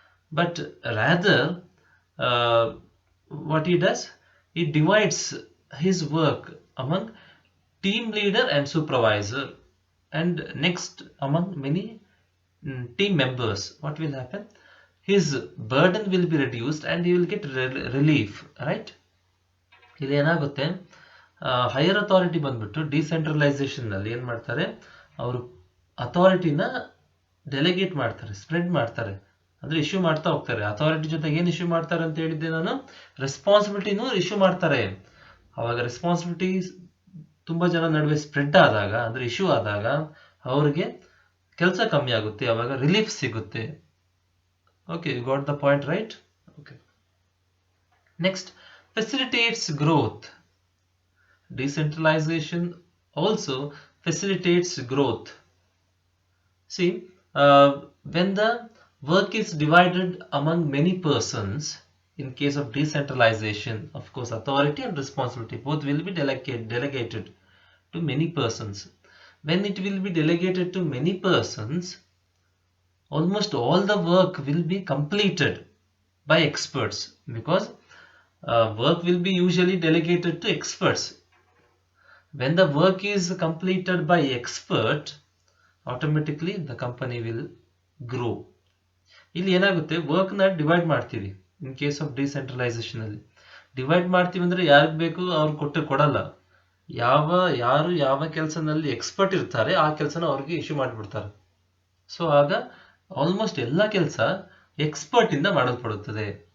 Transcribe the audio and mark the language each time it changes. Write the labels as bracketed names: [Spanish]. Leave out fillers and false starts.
[English] But rather what he does, he divides his work among team leader and supervisor, and next among many team members. What will happen? His burden will be reduced and he will get relief, right? [Kannada] ಇಲ್ಲಿ ಏನಾಗುತ್ತೆ, higher authority ಬಂದ್ಬಿಟ್ಟು decentralisation ನಲ್ಲಿ ಏನ್ ಮಾಡ್ತಾರೆ, ಅವರು ಅಥಾರಿಟಿನ delegate ಮಾಡ್ತಾರೆ, spread ಮಾಡ್ತಾರೆ, ಅಂದ್ರೆ ಇಶ್ಯೂ ಮಾಡ್ತಾ ಹೋಗ್ತಾರೆ. ಅಥಾರಿಟಿ ಜೊತೆಗೆ ಏನ್ ಇಶ್ಯೂ ಮಾಡ್ತಾರೆ ಅಂತ ಹೇಳಿದ್ದೆ ನಾನು, ರೆಸ್ಪಾನ್ಸಿಬಿಲಿಟಿನೂ ಇಶ್ಯೂ ಮಾಡ್ತಾರೆ. ಅವಾಗ ರೆಸ್ಪಾನ್ಸಿಬಿಲಿಟಿ ತುಂಬಾ ಜನ ನಡುವೆ ಸ್ಪ್ರೆಡ್ ಆದಾಗ, ಅಂದ್ರೆ ಇಶ್ಯೂ ಆದಾಗ ಅವ್ರಿಗೆ ಕೆಲಸ ಕಮ್ಮಿ ಆಗುತ್ತೆ, ಅವಾಗ ರಿಲೀಫ್ ಸಿಗುತ್ತೆ. [English] Okay, you got the point, right? Okay. Next, facilitates growth. Decentralization also facilitates growth. See, when the work is divided among many persons, in case of decentralization, of course authority and responsibility both will be delegated to many persons. When it will be delegated to many persons, almost all the work will be completed by experts, because work will be usually delegated to experts. When the work is completed by expert, automatically the company will grow. [Kannada] ಇಲ್ಲಿ ಏನಾಗುತ್ತೆ, work ನ divide ಮಾಡ್ತೀವಿ. [English] in case of decentralization [Kannada] ಅಲ್ಲಿ divide ಮಾಡ್ತೀವಿ ಅಂದ್ರೆ ಯಾರಿಗೆ ಬೇಕು ಅವ್ರು ಕೊಡಲ್ಲ. ಯಾರು ಯಾವ ಕೆಲಸನಲ್ಲಿ ಎಕ್ಸ್ಪರ್ಟ್ ಇರ್ತಾರೆ ಆ ಕೆಲಸನ ಅವ್ರಿಗೆ ಇಶ್ಯೂ ಮಾಡಿಬಿಡ್ತಾರೆ. ಸೊ ಆಗ ಆಲ್ಮೋಸ್ಟ್ ಎಲ್ಲ ಕೆಲಸ ಎಕ್ಸ್ಪರ್ಟ್ ಇಂದ ಮಾಡಲ್ಪಡುತ್ತದೆ.